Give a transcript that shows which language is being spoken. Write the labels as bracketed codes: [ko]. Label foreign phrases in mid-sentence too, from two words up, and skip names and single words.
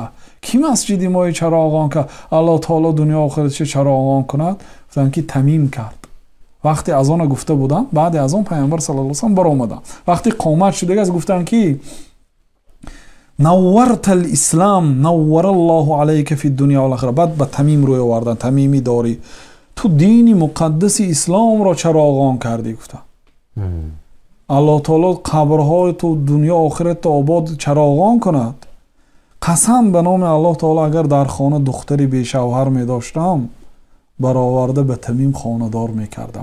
[tg] ки масҷиди мои чароғон ка Аллоҳ таоло дунё охиратша чароғон кунад? гуфтанд ки Тамим кард. вақте аз она гуфта буданд, баъди аз он пайғамбар [ar] صلى الله عليه وسلم [tg] баромаданд. вақте қомат шудагас гуфтанд ки [ar] نورت الإسلام نور الله عليك في الدنيا والآخرة. [tg] баъд ба Тамим рӯй оварданд. Тамими Дорӣ, ту дини муқаддаси исломро чароғон кардӣ. гуфтанд Аллоҳ таоло қабрҳои ту дунё охиратта обод чароғон кунад. қасам ба номи Аллоҳ таоло, агар дар хона духтари бешавҳар медоштам, бароварда ба Тамим хонадор мекардам.